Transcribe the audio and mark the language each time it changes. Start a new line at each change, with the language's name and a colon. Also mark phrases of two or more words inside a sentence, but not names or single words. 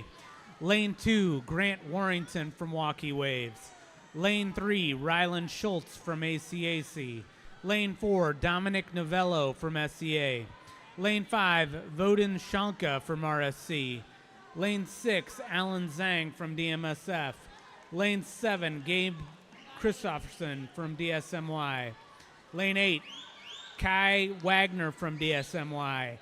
English: Lane 2, Grant Warrington from Walkie Waves. Lane 3, Rylan Schultz from ACAC. Lane 4, Dominic Novello from SCA. Lane 5, Vodin Shanka from RSC. Lane 6, Alan Zhang from DMSF. Lane 7, Gabe Christopherson from DSMY. Lane 8, Kai Wagner from DSMY.